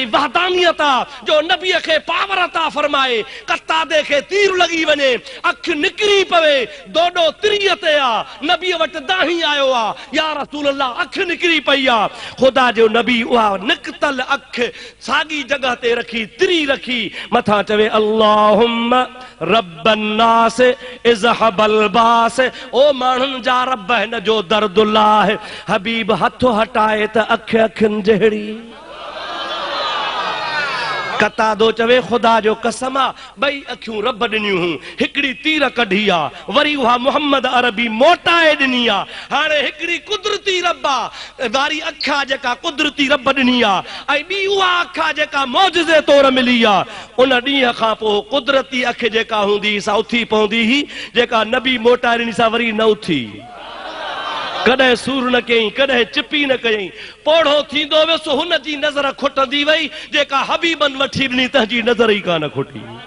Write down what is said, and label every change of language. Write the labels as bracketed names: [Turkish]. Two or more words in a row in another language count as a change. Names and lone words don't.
[Sindhi] वहदानियत आहे जो नबीअ खे पावर अता फरमाए कतादे खे तीर लॻी वञे अखि निकिरी पवे दोडो तिरीअ ते आहे नबीअ वटि दाही आयो आहे [Arabic] يا رسول الله [Sindhi] अखि निकिरी पई आहे ख़ुदा जो नबी उहा निकतल अखि साॻी जॻह ते रखी तिरी रखी मथां चवे [Arabic] اللهم رب الناس أذهب البأس [Sindhi] ओ माण्हुनि जा रब हिन जो दर्दुल्लाह हबीब हथ हटाए त अख अखियुनि जहिड़ी कतादो चवे खुदा जो कसम आ बई अखियूं रब ॾिनियूं हुयूं हिकिड़ी तीर कढी आ वरी उहा मोहम्मद अरबी मोटाए ॾिनी आ हाणे हिकिड़ी कुदरती रब आ वारी अखा जेका कुदरती रब ॾिनी आ ऐं ॿी उहा अखा जेका मौजज़े तौर मिली आ उन ॾींहं खां पोइ कुदरती अख जेका हूंदी सा उथी पवंदी हुई जेका नबी मोटाए ॾिनी सा वरी न उथी कॾहिं सूर न कयईं कॾहिं चिपी न कयईं पोढ़ो थींदो वियुसि हुन जी नज़र खुटंदी वई जेका हबीबन वठी ॾिनी तंहिंजी नज़र ई कान खुटी